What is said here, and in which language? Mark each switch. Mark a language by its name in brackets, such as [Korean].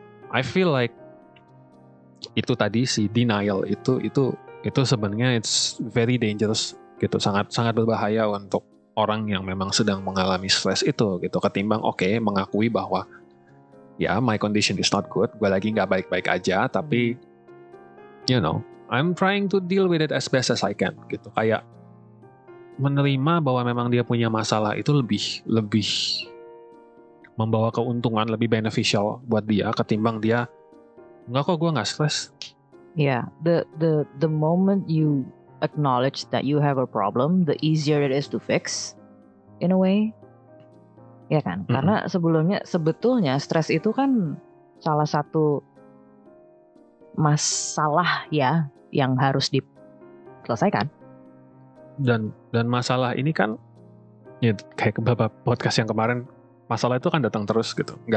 [English] I feel like [Indonesian] itu tadi si denial itu sebenarnya [English] it's very dangerous [Indonesian] gitu, sangat berbahaya untuk orang yang memang sedang mengalami stres itu gitu, ketimbang mengakui bahwa [English] my condition is not good, [Indonesian] gue lagi nggak baik-baik aja, tapi [English] I'm trying to deal with it as best as I can [Indonesian] gitu. Kayak menerima bahwa memang dia punya masalah itu lebih membawa keuntungan, lebih beneficial buat dia ketimbang dia enggak kok gue nggak stres. [English] The moment you acknowledge that you have a problem, the easier it is to fix in a way. [Indonesian] Ya kan? Karena sebetulnya stres itu kan salah satu masalah ya yang harus diselesaikan. Dan masalah ini kan kayak beberapa podcast yang kemarin, masalah itu kan datang terus gitu.